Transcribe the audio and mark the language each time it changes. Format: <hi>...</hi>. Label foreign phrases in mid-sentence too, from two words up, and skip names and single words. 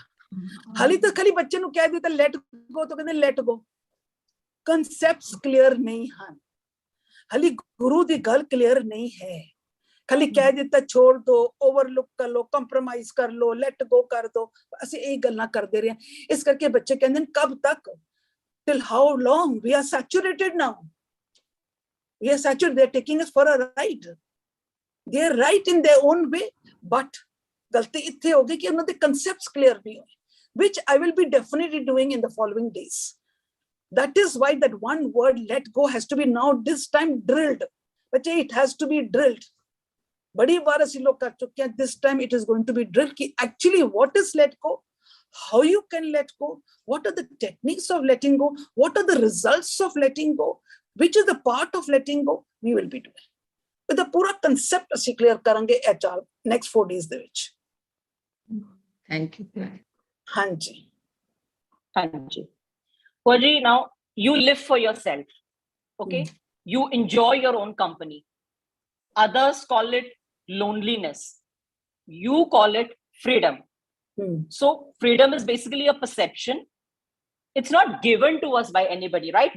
<pa>ਹਾਲੇ ਤਾਂ ਖਾਲੀ ਬੱਚੇ ਨੂੰ ਕਹਿ ਦਿੱਤਾ</pa> <en>let go</en> <pa>ਤਾਂ ਕਹਿੰਦੇ</pa> <en>let go. Concepts clear</en> <pa>ਨਹੀਂ ਹਨ. ਹਾਲੀ ਗੁਰੂ ਦੀ ਗੱਲ ਕਲੀਅਰ ਨਹੀਂ ਹੈ. ਖਾਲੀ ਕਹਿ ਦਿੱਤਾ</pa> <hi>छोड़ दो, ओवरलुक कर लो, कॉम्प्रोमाइज़ कर लो, लेट गो कर दो.</hi> <pa>ਅਸੀਂ ਇਹ ਗੱਲਾਂ ਕਰਦੇ ਰਹੇ ਹਾਂ. ਇਸ ਕਰਕੇ ਬੱਚੇ ਕਹਿੰਦੇ ਨੇ</pa> <hi>कब तक?</hi> <en>Till how long? We are saturated now. We are saturated. They are taking us for a ride. They are right in their own way, but</en> <pa>ਗਲਤੀ ਇੱਥੇ ਹੋ ਗਈ ਕਿ ਉਹਨਾਂ ਦੇ</pa> <en>concepts clear</en> <pa>ਨਹੀਂ ਹੋਏ,</pa> <en>which I will be definitely doing in the following days. That is why that one word let go has to be now this time drilled. But it has to be drilled.</en> <hi>बड़ी बार असी लोग कर चुके हैं.</hi> <en>This time it is going to be drilled ki actually what is let go, how you can let go, what are the techniques of letting go, what are the results of letting go, which is the part of letting go, we will be doing. With the pura concept assi clear karange HR next 4 days</en> <pa>ਦੇ ਵਿੱਚ.</pa> <en>Thank you. Hanji. Hanji. Bhuaji, now you live for yourself, okay? You enjoy your own company. Others call it loneliness. You call it freedom. So freedom is basically a perception. It's not given to us by anybody, right?</en>